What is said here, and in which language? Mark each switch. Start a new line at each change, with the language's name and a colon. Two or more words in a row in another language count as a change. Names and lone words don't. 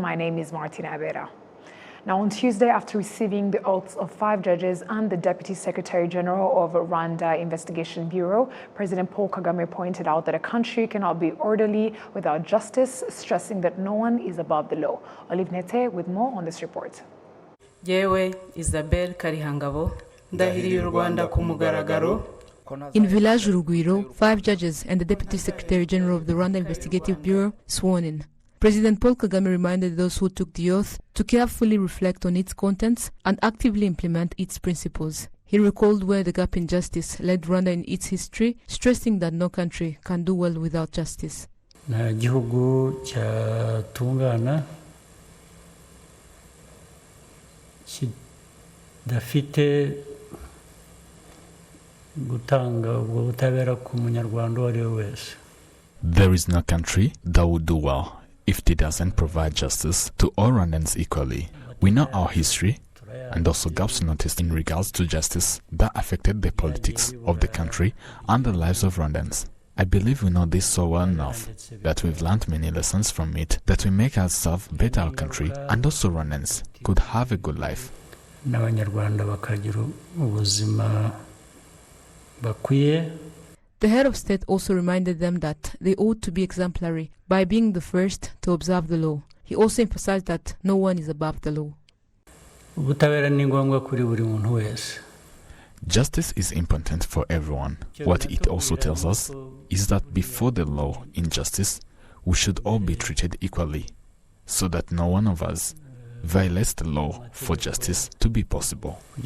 English: My name is Martina Abera. Now, on Tuesday, after receiving the oaths of 5 judges and the Deputy Secretary General of Rwanda Investigation Bureau, President Paul Kagame pointed out that a country cannot be orderly without justice, stressing that no one is above the law. Olive Nete with more on this report.
Kinyarwanda: Yewe Isabel Karihangabo, ndahiriye u Rwanda ku mugaragaro.
English: In Village Urugwiro, 5 judges and the Deputy Secretary General of the Rwanda Investigative Bureau sworn in. President Paul Kagame reminded those who took the oath to carefully reflect on its contents and actively implement its principles. He recalled where the gap in justice led Rwanda in its history, stressing that no country can do well without justice.
Kinyarwanda: Na gihugu cyatungana kidafite gutanga ubwo butabera ku munyarwanda uwo ari we wese.
English: There is no country that would do well if it doesn't provide justice to all Rwandans equally. We know our history and also gaps noticed in regards to justice that affected the politics of the country and the lives of Rwandans. I believe we know this so well enough that we've learned many lessons from it that will make us serve better our country and also Rwandans could have a good life.
Kinyarwanda: N'abanyarwanda bakagira ubuzima bakwiye.
English: The head of state also reminded them that they ought to be exemplary by being the first to observe the law. He also emphasized that no one is above the law. Justice is important for everyone. What it also tells us is that before the law in justice, we should all be treated equally, so that no one of us violates the law for justice to be possible.